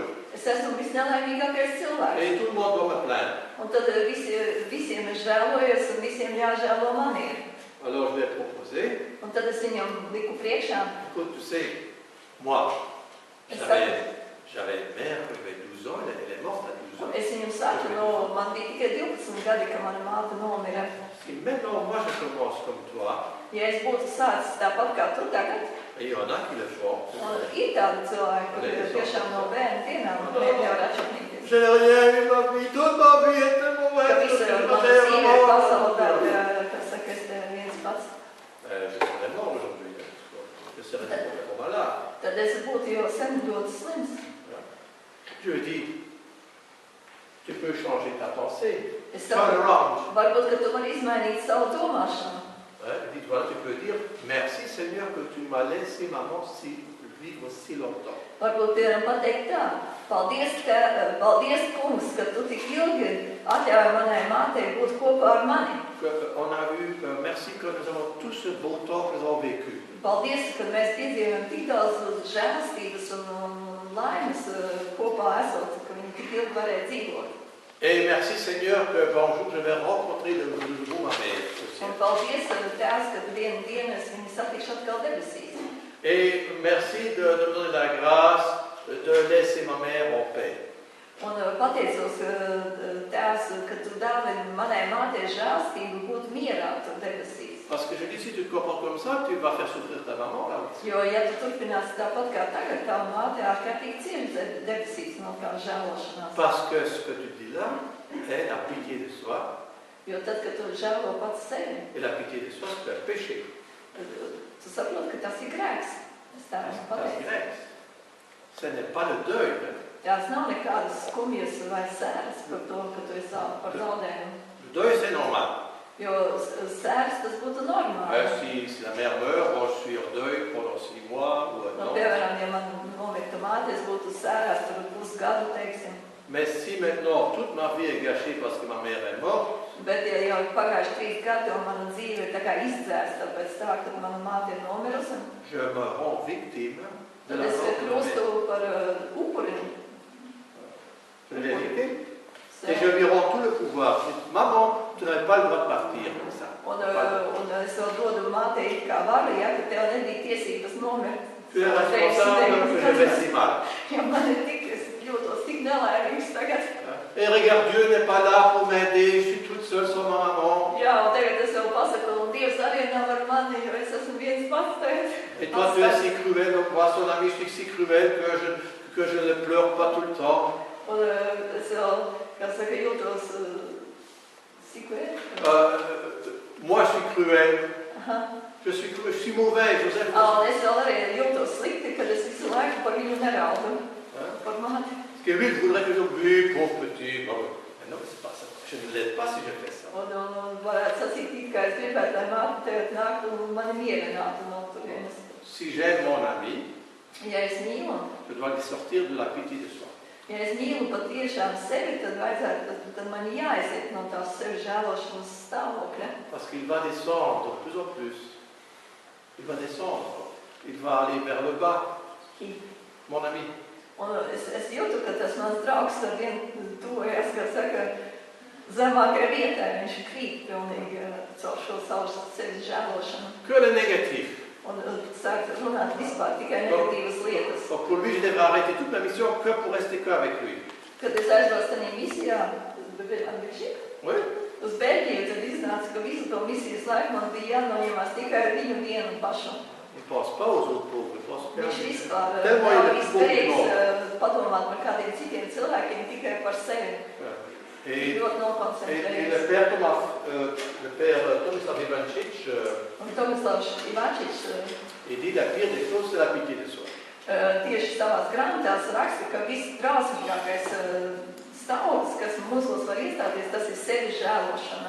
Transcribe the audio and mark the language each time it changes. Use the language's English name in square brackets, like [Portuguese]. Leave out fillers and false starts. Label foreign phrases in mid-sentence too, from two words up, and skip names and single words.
[Latvian] Es esmu visnelaimīgākais cilvēks. [French] Et tout le monde doit me plaindre. [Latvian] Un tad visiem ir žēlojies un visiem jāžēlo manī. [French] Alors je lui ai proposé, [Latvian] Un tad es viņam liku priekšā. [French] écoute, tu sais, moi, [Latvian] Es [French] j'avais une mère qui avait 12 ans, elle est morte à 12 ans. [Latvian] Es viņam saku, man bija tikai 12 gadi, kad mana māte nomira. [French] Si maintenant, moi, je commence comme toi, [Latvian] Ja es būtu sācis tāpat kā tu tagad, [French] et il y en a qui le font, [Latvian] ir tādi cilvēki, kur tiešām no bērnu dienām nevar atšķirties. [French] je n'ai rien eu ma vie, toute ma vie était [Latvian] Ka [French] mauvaise. [Latvian] visa mana dzīve ir pasaulē, kas saka, es te viens pats. [French] Je serais mort aujourd'hui. Je serais complètement malade. [Latvian] Tad es būtu jau sen ļoti slims. [French] Je lui dis, tu peux changer ta pensée. [Latvian] Es [English] Turn [Latvian] saku, [English] around. [Latvian] varbūt, ka tu vari izmainīt savu domāšanu. [French] Dis, voilà, tu peux dire, merci Seigneur que tu m'as laissé maman vivre si longtemps. [Latvian] Varbūt, piemēram, pateikt tā, paldies, kungs, ka tu tik ilgi atļauj manai mātei būt kopā ar mani. [French] On a eu, merci que nous avons tout ce beau temps que nous avons vécu. [Latvian] Paldies, ka mēs piedzīvojam tik daudz žēlastības un laimes kopā esot, ka viņi tik ilgi varēja dzīvot. [French] Et merci Seigneur que un jour je vais rencontrer de nouveau ma mère. [Latvian] Un paldies, Tēvs, ka vienu dienu es viņu satikšu atkal debesīs. [French] Et merci de me donner la grâce de laisser ma mère en paix. [Latvian] Un pateicos, Tēvs, ka tu dāvini manai mātei žēlstību būt mierā tur debesīs. [French] Parce que je dis, si tu te comportes comme ça, tu vas faire souffrir ta maman là aussi. [Latvian] Jo, ja tu turpināsi tāpat kā tagad, tā māte ārkārtīgi cieši debesīs no kā žēlošanās. [French] Parce que ce que tu dis là est la pitié de soi. [Latvian] Jo tad, kad tu žēlo pats sevi, [French] Et la pitié de soi, c'est un péché. [Latvian] tu saproti, ka tas ir grēks. Es tā esmu [French] C'est [Latvian] pateicis. [French] grec. Ce n'est pas le deuil. [Latvian] Tās nav nekādas skumjas vai sēras par to, ka tu esi par zaudējumu. [French] Le deuil, c'est normal. [Latvian] Jo sēras tas būtu normāli. [French] Si la mère meurt, bon, je suis en deuil pendant 6 mois ou un [Latvian] Nu, [French] an. [Latvian] piemēram, ja man nomirta māte, es būtu sērās tur pusgadu, teiksim. [French] Mais si maintenant toute ma vie est gâchée parce que ma mère est morte, [Latvian] Bet, ja jau ir pagājuši 3 gadi, un mana dzīve ir tā kā izdzēsta pēc tā, kad mana māte ir nomirusi, [French] je me rends victime de [Latvian] tad [French] la [Latvian] es [French] mort de ma mère. [Latvian] kļūstu par upuri. [French] C'est la vérité. Et je lui rends tout le pouvoir. Je dis, maman, tu n'avais pas le droit de partir comme ça. [Latvian] Un es vēl dodu māte it kā vara, ja, ka tev nebija tiesības nomirt. [French] Tu es responsable que je vais si mal. [Latvian] Ja man ir tik, es jūtos tik nelaimīgs tagad. [French] Et regarde, Dieu n'est pas là pour m'aider, je suis toute seule sans ma maman. [Latvian] Jā, un tagad es jau pasaku, un Dievs arī nav ar mani, jo es esmu viens pats tagad. [French] Et toi, tu es si cruel, donc moi, son ami, je suis si cruel que je ne pleure pas tout le temps. [Latvian] Un es jau, kā saka, jūtos cruel. [French] Moi, je suis cruel. Aha. Je suis mauvais, Joseph. [Latvian] Un es vēl arī jūtos slikti, kad es visu laiku par viņu neraudu. Par mani. [French] Parce que lui, il voudrait que je oui, pauvre petit. Bon, mais non, c'est pas ça. Je ne l'aide pas si je fais ça. [Latvian] Un varētu sacīt, it kā es gribētu, lai māte tagad nāktu un mani mierinātu no turienes. [French] Si j'aime mon ami, [Latvian] Ja es mīlu, [French] je dois lui sortir de la pitié de soi. [Latvian] ja es mīlu patiešām sevi, tad vajadzētu, tad man jāiziet no tās sevi žēlošanas stāvokļa. [French] Parce qu'il va descendre de plus en plus. Il va descendre. Il va aller vers le bas. Mon ami. [Latvian] Un es jūtu, ka tas mans draugs ar vienu tuvojas, kā saka, zemākajai vietai. Viņš krīt pilnīgi caur šo savu sevi žēlošanu. [French] Que le négatif. [Latvian] Un sāk runāt vispār tikai negatīvas lietas. [French] Donc pour lui, je devrais arrêter toute ma mission que pour rester qu'avec lui. [Latvian] Kad es aizbraucu tajā misijā, [French] Oui. [Latvian] uz Beļģiju, tad iznāca, ka visu to misijas laiku man bija jānoņemās tikai ar viņu vienu pašu. [French] Il ne pense pas aux autres pauvres, il pense qu'à [Latvian] Viņš [French] lui. [Latvian] vispār [French] Tellement il [Latvian] nav [French] est pauvre du monde. [Latvian] izteicis padomāt par kādiem citiem cilvēkiem, tikai par sevi. [French] Et [Latvian] Ļoti [French] le [Latvian] nokoncentrējies. [French] père Tomislav Ivančić, [Latvian] Un Tomislavs Ivančić [French] il dit la pire des choses, c'est la pitié de soi. [Latvian] tieši savās grāmatās raksta, ka viss drausmīgākais stāvoklis, kas mūsos var iestāties, tas ir sevi žēlošana.